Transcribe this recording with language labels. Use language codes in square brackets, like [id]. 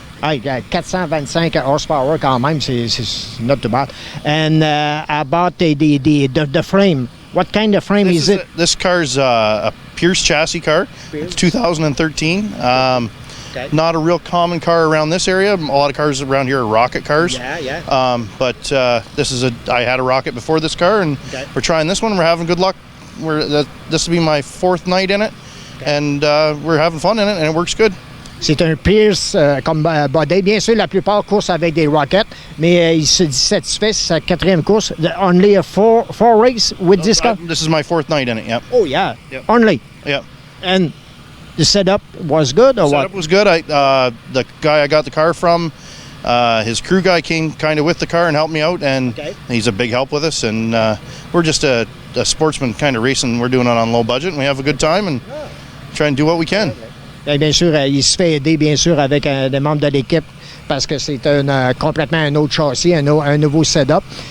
[fr] 425 horsepower quand même, c'est [en] not too bad. And about the frame, what kind of frame is it? This car's a Pierce chassis car. It's 2013. Not a real common car around this area. A lot of cars around here are rocket cars. Yeah. But I had a rocket before this car, and we're trying this one. We're having good luck. This will be my 4th night in it, and we're having fun in it, and it works good. [fr] C'est un Pierce comme body. Bien sûr, la plupart courent avec des rockets, mais il se dit satisfait, c'est sa 4e course. [en] Only a four race with this car? This is my 4th night in it, yep. Oh, yeah. Yep. Only? Yep. And the setup was good or what? The setup was good. The guy I got the car from, his crew guy came kind of with the car and helped me out, and he's a big help with us. And we're just a sportsman kind of racing. We're doing it on low budget, and we have a good time and try and do what we can. [fr] Bien sûr, il se fait aider, bien sûr, avec des membres de l'équipe parce que c'est complètement un autre châssis, un nouveau setup.